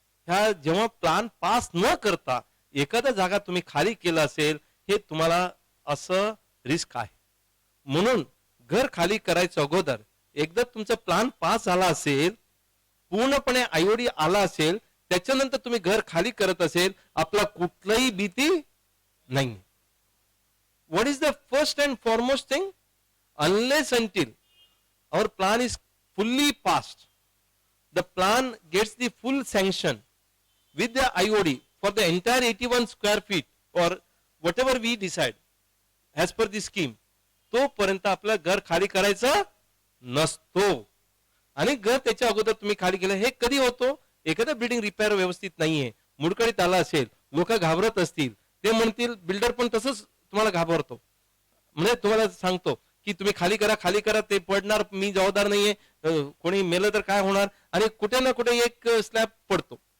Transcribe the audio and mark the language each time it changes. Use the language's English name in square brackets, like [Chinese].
[Marathi] ह्या जेव्हा plan pass न करता एखादा जागा तुम्ही खाली केला असेल, हे तुम्हाला असं रिस्क आहे. म्हणून घर खाली करायच्या अगोदर एकदा तुमचा प्लॅन पास झाला असेल, पूर्णपणे IOD आला असेल, त्याच्यानंतर तुम्ही घर खाली करत असेल, आपला कुठलाही भीती नाही. [English] what is the first and foremost thing, unless until our plan is fully passed, the plan gets the full sanction with the IOD for the entire 81 square feet or whatever we decide as per the scheme, [Marathi] तोपर्यंत आपलं घर खाली करायचं नसतो. आणि घर त्याच्या अगोदर तुम्ही खाली केलं, हे कधी होतो, एखादा बिल्डिंग रिपेअर व्यवस्थित नाहीये, मुडकळीत आला असेल, लोक घाबरत असतील, ते म्हणतील, बिल्डर पण तसंच तुम्हाला घाबरतो. म्हणजे तुम्हाला सांगतो की तुम्ही खाली करा ते पडणार, मी जबाबदार नाहीये, कोणी मेलं तर काय होणार, आणि कुठे ना कुठे एक स्लॅब पडतो.